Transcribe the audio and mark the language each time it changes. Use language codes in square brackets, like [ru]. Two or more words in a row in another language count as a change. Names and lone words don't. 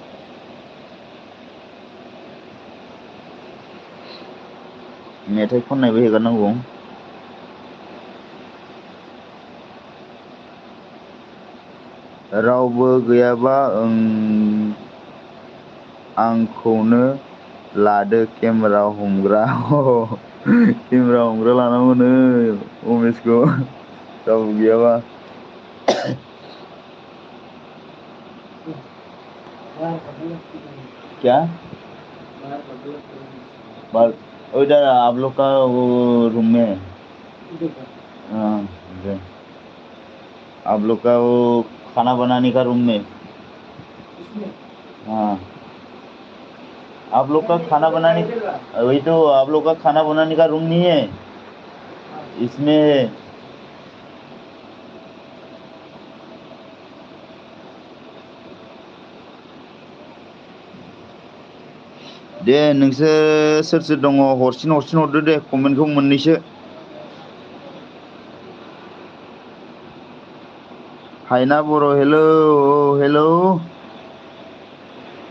[brx] मेथाइ खननायबो हेगारनांगौ रावबो गैयाबा आंखौनो लादो केमेरा हमग्रा केमेरा हमग्रा लानांगौनो उमेशखौ रावबो गैयाबा [hi] क्या उधर आप लोग का वो रूम में है हाँ आप लोग का वो खाना बनाने का रूम में हाँ आप लोग का खाना बनाने वही तो आप लोग का खाना बनाने का रूम नहीं है इसमें है [brx] दे नोंसोर सोर सोर दङ हरसिन हरदो दे कमेन्टखौ मोननैसो हायना बर' हेलौ हेलौ